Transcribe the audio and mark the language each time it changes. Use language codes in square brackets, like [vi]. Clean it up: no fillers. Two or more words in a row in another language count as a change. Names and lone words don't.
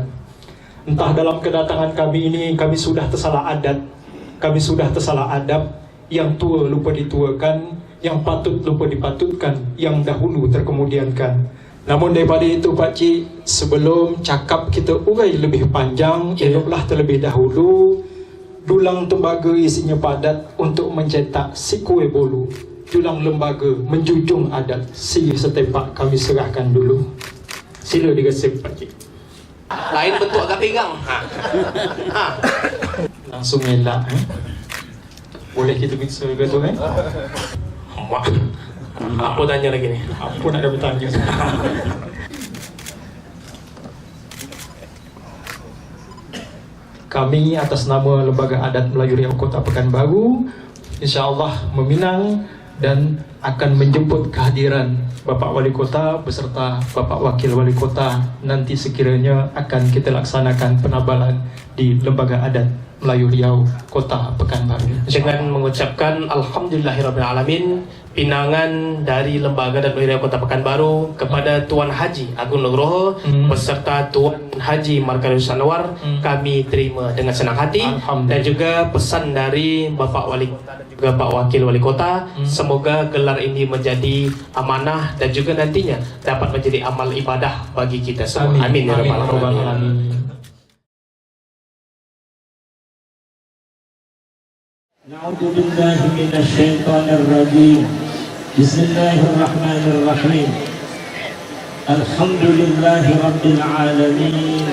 [ms] Entah dalam kedatangan kami ini kami sudah tersalah adat, kami sudah tersalah adab, yang tua lupa dituakan, yang patut lupa dipatutkan, yang dahulu terkemudiankan. Namun daripada itu Pak Cik, sebelum cakap kita urai lebih panjang, eloklah terlebih dahulu dulang tembaga isinya padat untuk mencetak si kue bolu. Dulang lembaga menjunjung adat, si setepak kami serahkan dulu. Sila digesek Pak Cik. Lain bentuk agak pegang. Langsung elak Boleh kita mixer ke tu Mak, apa tanya lagi ni? [id] Apa nak ada bertanya? Kami atas nama Lembaga Adat Melayu Riau Kota Pekanbaru [ar] إن شاء الله [id] meminang dan akan menjemput kehadiran Bapak Wali Kota beserta Bapak Wakil Wali Kota nanti sekiranya akan kita laksanakan penabalan di Lembaga Adat Melayu Riau Kota Pekanbaru. Dengan mengucapkan Alhamdulillahirrabbilalamin, pinangan dari Lembaga Adat Melayu Riau Kota Pekanbaru kepada Tuan Haji Agung Nugroho beserta Tuan Haji Markarius Anwar kami terima dengan senang hati, dan juga pesan dari Bapak Wali Kota dan juga Pak Wakil Wali Kota, semoga gelar ini menjadi amanah dan juga nantinya dapat menjadi amal ibadah bagi kita semua. [ar] آمين يا رب العالمين. نعوذ بالله من الشيطان الرجيم. بسم الله الرحمن الرحيم الحمد لله رب العالمين.